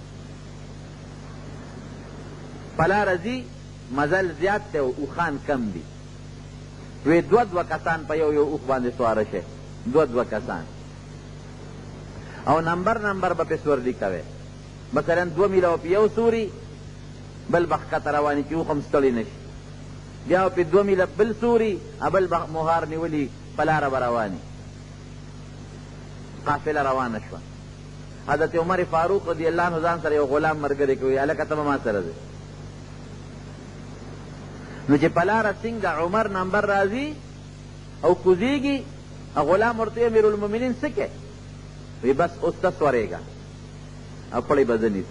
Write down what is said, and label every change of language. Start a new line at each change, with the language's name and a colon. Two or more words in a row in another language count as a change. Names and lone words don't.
Pashto: په لاره ځي مزل زیات دی او اوښان کم دي، وی 2 کسان په یو اوښ باندې سواره شي، 2 کسان، او نمبر به پې سورلي کوي. مثلا 2 میله په یو سوري، بل به ښکته رواني چې اوښ هم ستړي نه شي، بیا په 2 میله بل سوري، بل به مهار نیولي په لاره به رواني. قافله روانه شوه. حضرت عمر فاروق
Arabic: رضی اللہ عنہ
Pashto: ځان سره یو غلام ملګری کوي، هلکه ته به ما سره ځې. نو چې په لاره څنګه عمر نمبر راځي او کوزیږي، غلام ورته امیرالمؤمنین څه کې؟ وی بس اوس ته سورېږه او پړی به زه نیسم.